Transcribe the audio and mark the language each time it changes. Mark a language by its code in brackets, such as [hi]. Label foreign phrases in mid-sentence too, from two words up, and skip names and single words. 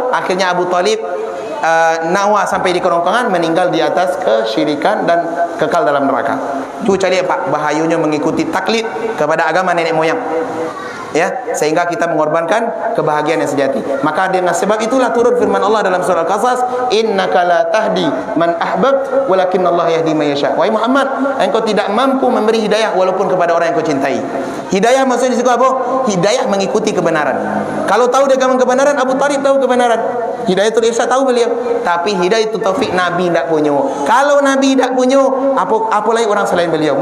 [id] Akhirnya Abu Talib nawa sampai di kerongkongan, meninggal di atas kesyirikan dan kekal dalam neraka. Itu cari Pak, bahayanya mengikuti taklid kepada agama nenek moyang. Ya, sehingga kita mengorbankan kebahagiaan yang sejati. Maka dengan sebab itulah turun firman Allah dalam surah Al-Qasas, [ar] إنك لا تهدي من أحببت ولكن الله يهدي من يشاء. [id] Wahai Muhammad, engkau tidak mampu memberi hidayah walaupun kepada orang yang kau cintai. Hidayah maksudnya di situ apa? Hidayah mengikuti kebenaran. Kalau tahu dia kebenaran, Abu Talib tahu kebenaran. [ar] هداية الإرشاد [id] tahu beliau, tapi [ar] هداية التوفيق [id] Nabi tidak punya. Kalau Nabi tidak punya, apa lagi orang selain beliau?